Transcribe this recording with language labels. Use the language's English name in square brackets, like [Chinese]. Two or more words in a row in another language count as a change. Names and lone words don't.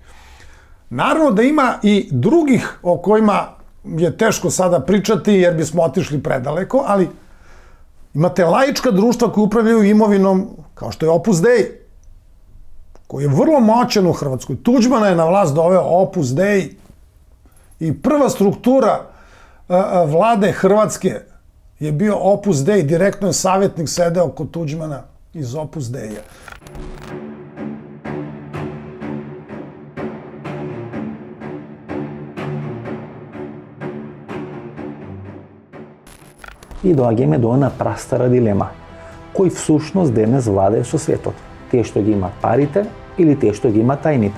[Serbian] Naravno da ima i drugih o kojima je teško sada pričati jer bismo otišli predaleko, ali imate laička društva koji upravljaju imovinom kao što je Opus Dei, koji je vrlo moćan u Hrvatskoj. Tuđmana je na vlast doveo Opus Dei i prva struktura vlade Hrvatske je bio Opus Dei, direktno je savjetnik sedeo kod Tuđmana iz Opus Deija. [Macedonian] И доаѓаме до она прастара дилема. Кој всушност денес владее со светот? Тие што ги имаат парите или тие што ги имаат тајните?